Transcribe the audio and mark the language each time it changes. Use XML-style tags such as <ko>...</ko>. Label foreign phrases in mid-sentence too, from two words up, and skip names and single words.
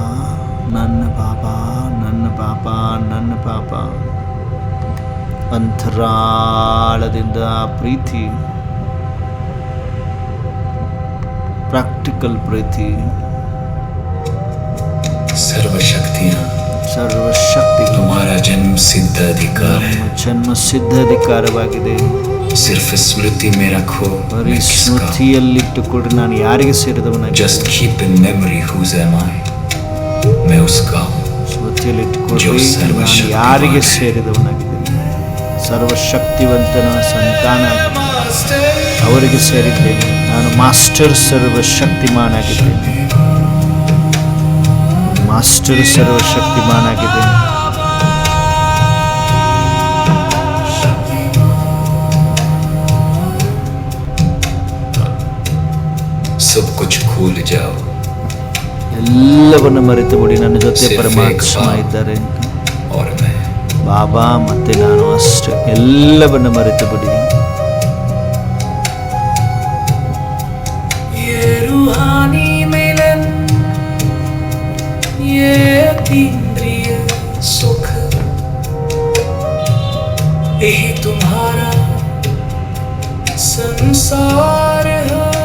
<kn>ನನ್ನ ಬಾಬಾ, ನನ್ನ ಬಾಬಾ, ನನ್ನ ಬಾಬಾ. ಅಂತರಾಳದಿಂದ ಪ್ರೀತಿ, ಪ್ರಾಕ್ಟಿಕಲ್ ಪ್ರೀತಿ,</kn> <hi>सर्वशक्तियाँ</hi> <kn>ಸರ್ವಶಕ್ತಿಗಳು</kn> <hi>तुम्हारा जन्म सिद्ध अधिकार है.</hi> <kn>ನಮ್ಮ ಜನ್ಮ ಸಿದ್ಧ ಅಧಿಕಾರವಾಗಿದೆ.</kn> <hi>सिर्फ स्मृति में रखो</hi> <kn>ಬರೀ</kn> <hi>मैं किसका हूँ.</hi> <kn>ಸ್ಮೃತಿಯಲ್ಲಿಟ್ಟುಕೊಂಡ್ರೆ ನಾನು ಯಾರಿಗೆ ಸೇರಿದವನಾಗಿ</kn> <en>Just keep in memory whose am I.</en> <hi>मैं उसका हूँ.</hi> <kn>ಸ್ಮೃತಿಯಲ್ಲಿಟ್ಟುಕೊಂಡ್ರೆ ಜೋ ನಾನು ಸರ್ವಶಕ್ತಿವಾನ್ ಯಾರಿಗೆ ಹೈ. ಸೇರಿದವನಾಗಿದ್ದೇನೆ. ಸರ್ವಶಕ್ತಿವಂತನ ಸಂತಾನ, ಅವರಿಗೆ ಸೇರಿದ್ದೇನೆ. ನಾನು ಮಾಸ್ಟರ್ ಸರ್ವಶಕ್ತಿಮಾನಾಗಿದ್ದೇನೆ. ಮಾಸ್ಟರ್ ಸರ್ವಶಕ್ತಿಮಾನಾಗಿದ್ದೇನೆ.</kn> <hi>सब कुछ भूल जाओ.</hi> <kn>ಎಲ್ಲವನ್ನು ಮರೆತು ಬಿಡಿ. ನನ್ನ ಜೊತೆ ಸಿರ್ಫ್ ಪರಮಾತ್ಮ ಏಕ್ ಇದ್ದಾರೆ.</kn> <hi>और मैं</hi> <kn>ಬಾಬಾ ಮತ್ತೆ ನಾನು ಅಷ್ಟೇ. ಎಲ್ಲವನ್ನು ಮರೆತು ಬಿಡಿ.</kn> <hi>ये रूहानी मिलन, ये अतीन्द्रिय सुख, यही तुम्हारा संसार है.</hi>